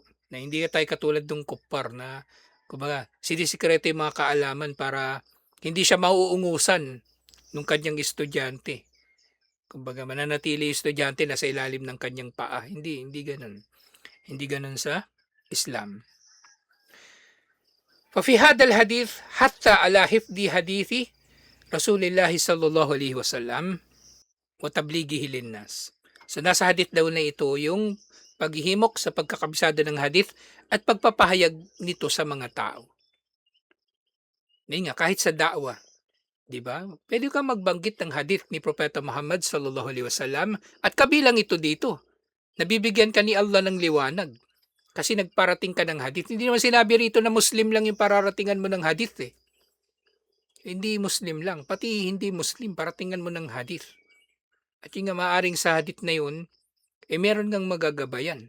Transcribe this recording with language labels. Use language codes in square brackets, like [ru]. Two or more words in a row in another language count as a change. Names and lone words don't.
[tl] Na hindi tayo katulad ng kupar na kumbaga sinisikreto yung mga kaalaman para hindi siya mauungusan ng kanyang estudyante. Kumbaga mananatili yung estudyante na sa ilalim ng kanyang paa. Hindi ganun. Hindi ganun sa Islam. [ar] ففي هذا الحديث حتى على حفظ حديث رسول الله صلى الله عليه وسلم وتبليغه للناس. [tl] So nasa hadith daw na ito yung paghihimok sa pagkakabisado ng hadith at pagpapahayag nito sa mga tao. Nga, kahit sa da'wa, di ba? Pwede kang magbanggit ng hadith ni Propeta Muhammad [ar] صلى الله عليه وسلم [tl] at kabilang ito dito. Nabibigyan ka ni Allah ng liwanag kasi nagparating ka ng hadith. Hindi naman sinabi rito na Muslim lang yung pararatingan mo ng hadith eh. Hindi Muslim lang, pati hindi Muslim, paratingan mo ng hadith. At yung nga maaring sa hadith na yun, meron kang magagabayan.